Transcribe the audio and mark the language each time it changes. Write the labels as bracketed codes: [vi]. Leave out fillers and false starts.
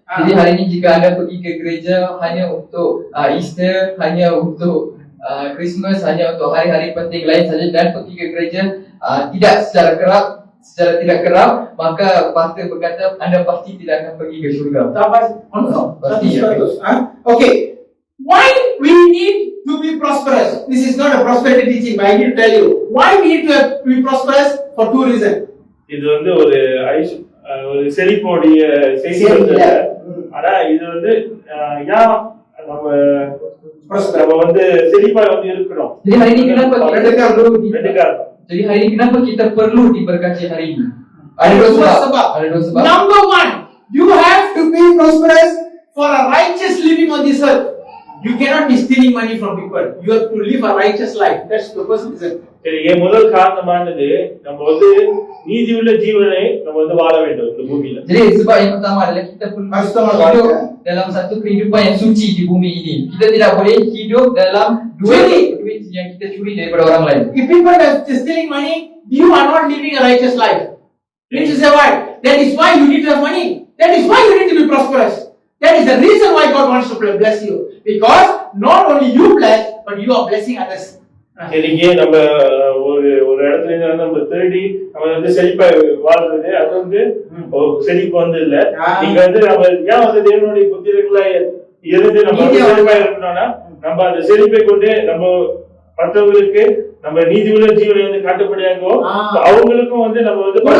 [ms] Jadi hari ini jika anda pergi ke gereja hanya untuk Easter, hanya untuk Christmas, hanya untuk hari-hari penting lain saja dan pergi ke gereja tidak secara tidak kerap, maka pastor berkata anda pasti tidak akan pergi ke syurga. Pasti. [en] Okay. Why we need to be prosperous? This is not a prosperity teaching, but I need to tell you why we need to be prosperous for two reasons. [ta] இது வந்து ஒரு செழிப்போடைய செய்தி வந்து, ஆனா இது வந்து ஏன் நம்ம வந்து செழிப்பா வந்து இருக்கணும். [ms] Jadi hari ini kenapa [ta] ரெண்டு காரணம். [ms] Jadi hari ini kenapa kita perlu diberkati hari ini? Ada dua sebab. [en] Number one, you have to be prosperous for a righteous living on this earth. You cannot be stealing money from people. You have to live a righteous life. That's the first reason. [ta] சரி, முதல் காரணமானது நம்ம வந்து நீதியுள்ள ஜீவனை நம்ம வந்து வாழ வேண்டும் இந்த பூமியில. [ms] Jadi sebab yang pertama adalah kita perlu hidup dalam satu kehidupan yang suci di bumi ini. Kita tidak boleh hidup dalam duit yang kita curi daripada orang lain. [en] If people are stealing money, you are not living a righteous life. You need to say why? That is why you need to have money. That is why you need to be prosperous. That is the reason why God wants to bless you. Because not only you bless, but you are blessing others. [ta] சரிங்க, நம்ம ஒரு இடத்துல இருந்து நம்ம தேடி நம்ம வந்து செழிப்பா வாழ்றது அது வந்து செழிப்பு வந்து இல்ல. நீங்க வந்து நம்ம ஏன் வந்து தேவனுடைய புத்திரர்களா இருந்து நம்ம செழிப்பா இருக்கணும்னா நம்ம அந்த செழிப்பை கொண்டு நம்ம மற்றவங்களுக்கு நம்ம நீதி உள்ள ஜீவனை வந்து காட்டுப்படியாகவும் அவங்களுக்கும் வந்து நம்ம வந்து